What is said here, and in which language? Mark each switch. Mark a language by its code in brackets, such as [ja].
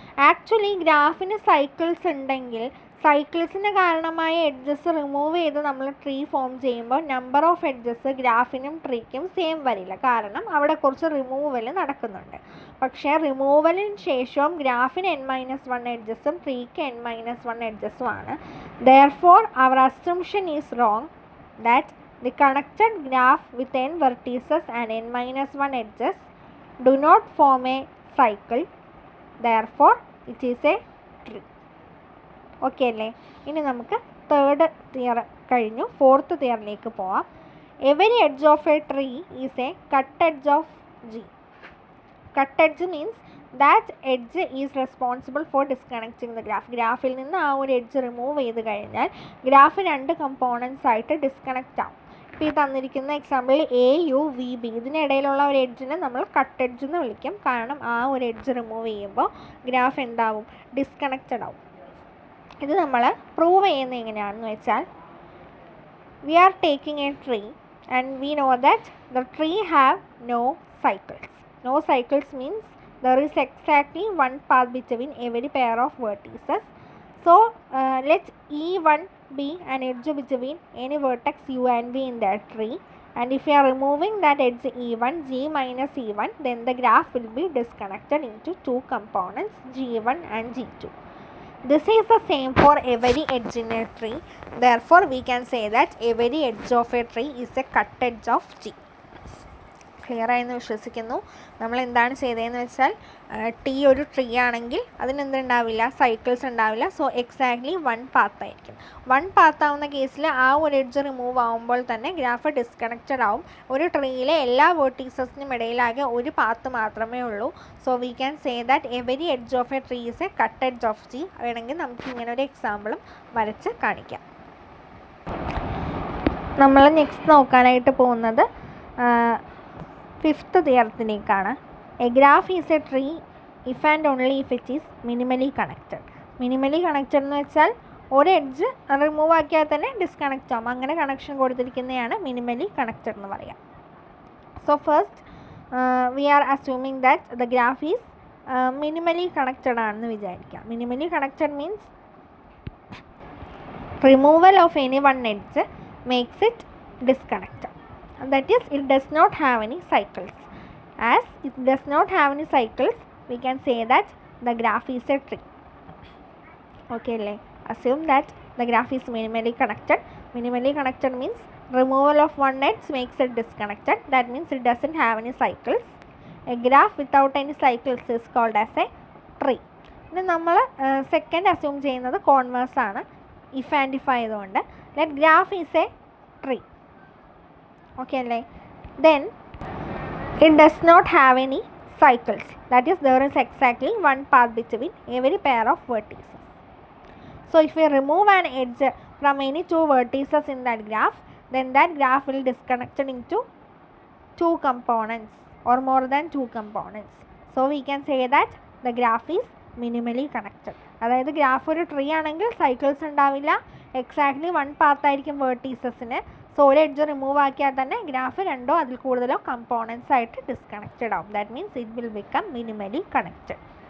[ml] Actually ഗ്രാഫിന് cycles ഉണ്ടെങ്കിൽ സൈക്കിൾസിന് കാരണമായ edges remove ചെയ്ത് നമ്മൾ ട്രീ ഫോം ചെയ്യുമ്പോൾ നമ്പർ ഓഫ് എഡ്ജസ് ഗ്രാഫിനും ട്രീക്കും സെയിം വരില്ല. കാരണം അവിടെ കുറച്ച് റിമൂവൽ നടക്കുന്നുണ്ട്. പക്ഷേ റിമൂവലിന് ശേഷവും ഗ്രാഫിന് n-1 എഡ്ജസും ട്രീക്ക് n-1 എഡ്ജസും ആണ്. [en] Therefore അവർ assumption is wrong that the connected graph with n vertices and n-1 edges do not form a cycle. Therefore, it is a tree. [ml] Okay അല്ലേ? ഇനി നമുക്ക് തേർഡ് തിയർ കഴിഞ്ഞു. ഫോർത്ത് തിയറിലേക്ക് പോവാം. [en] Every edge of a tree is a cut edge of G. Cut edge means that edge is responsible for disconnecting the graph. [ml] ഗ്രാഫിൽ നിന്ന് ആ ഒരു edge remove ചെയ്ത് കഴിഞ്ഞാൽ ഗ്രാഫ് രണ്ട് കമ്പോണൻസ് ആയിട്ട് ഡിസ്കണക്റ്റ് ആവും. ഇപ്പോൾ ഈ തന്നിരിക്കുന്ന എക്സാമ്പിളിൽ AUVB ഇതിനിടയിലുള്ള ഒരു എഡ്ജിനെ നമ്മൾ കട്ട് എഡ്ജ് എന്ന് വിളിക്കും. കാരണം ആ ഒരു എഡ്ജ് റിമൂവ് ചെയ്യുമ്പോൾ ഗ്രാഫ് എന്താവും, ഡിസ്കണക്റ്റഡ് ആവും. ഇത് നമ്മൾ പ്രൂവ് ചെയ്യുന്നത് എങ്ങനെയാണെന്ന് വെച്ചാൽ, [en] We are taking a tree and we know that the tree have no cycles. No cycles means there is exactly one path between every pair of vertices. So let E1 be an edge between any vertex U and V in that tree, and if you are removing that edge E1, G minus E1, then the graph will be disconnected into two components, G1 and G2. This is the same for every edge in a tree. Therefore we can say that every edge of a tree is a cut edge of G. [ml] Clear ആയെന്ന് വിശ്വസിക്കുന്നു. നമ്മൾ എന്താണ് ചെയ്തതെന്ന് വെച്ചാൽ, T ഒരു tree ആണെങ്കിൽ അതിനെന്തുണ്ടാവില്ല, cycles ഉണ്ടാവില്ല. So exactly one path ആയിരിക്കും. വൺ പാത്ത് ആവുന്ന കേസിൽ ആ ഒരു എഡ്ജ് റിമൂവ് ആവുമ്പോൾ തന്നെ ഗ്രാഫ് ഡിസ്കണക്റ്റഡ് ആവും. ഒരു ട്രീയിലെ എല്ലാ വേർട്ടീസസിനും ഇടയിലാകെ ഒരു പാത്ത് മാത്രമേ ഉള്ളൂ. [en] So we can say that every edge of a tree is a cut edge of G. [ml] വേണമെങ്കിൽ നമുക്ക് ഇങ്ങനെ ഒരു എക്സാമ്പിളും വരച്ച് കാണിക്കാം. നമ്മൾ നെക്സ്റ്റ് നോക്കാനായിട്ട് പോകുന്നത് fifth തിയറത്തിലേക്കാണ്. [en] A graph is a tree if and only if it is minimally connected. [ml] Minimally connected എന്ന് വെച്ചാൽ ഒരു എഡ്ജ് റിമൂവ് ആക്കിയാൽ തന്നെ ഡിസ്കണക്റ്റ് ആവും. അങ്ങനെ കണക്ഷൻ കൊടുത്തിരിക്കുന്നതാണ് മിനിമലി കണക്റ്റഡ് എന്ന് പറയാം. [en] so first we are assuming that the graph is minimally connected [ml] ആണെന്ന് വിചാരിക്കാം. [en] Minimally connected means removal of any one edge makes it disconnected. That is, it does not have any cycles. As it does not have any cycles, we can say that the graph is a tree. Okay, assume that the graph is minimally connected. Minimally connected means removal of one edge makes it disconnected. That means it doesn't have any cycles. A graph without any cycles is called as a tree. [ml] ഇനി നമ്മൾ second assume ചെയ്യുന്നത് converse ആണ്. If and if ആയതുകൊണ്ട് [en] Let graph is a tree. Okay, then it does not have any cycles. That is, there is exactly one path between every pair of vertices. So if we remove an edge from any two vertices in that graph, then that graph will disconnected into two components or more than two components. So we can say that the graph is minimally connected. [ml] അതായത് graph ഒരു tree ആണെങ്കിൽ cycles ഉണ്ടാവില്ല, exactly one path ആയിരിക്കും വേർട്ടീസസിന്. So ഒരു edge remove ആക്കിയാൽ തന്നെ graph രണ്ടോ അതിൽ കൂടുതലോ കമ്പോണൻസ് ആയിട്ട് ഡിസ്കണക്റ്റഡ് ആവും. [en] That means it will become minimally connected.